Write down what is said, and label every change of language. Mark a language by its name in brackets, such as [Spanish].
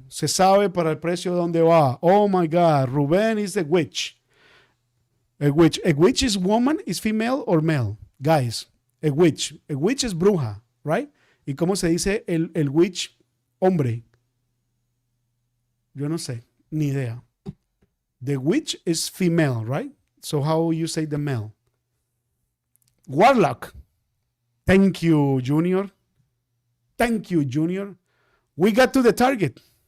[Spanish] Se sabe para el precio donde va. [English] Oh my God. Ruben is a witch. A witch. A witch is woman, is female or male? Guys, a witch. A witch is bruja, right? [Spanish] ¿Y cómo se dice el witch hombre? Yo no sé. Ni idea. [English] The witch is female, right? So how you say the male? Warlock. Thank you, Junior. Thank you, Junior. We got to the target.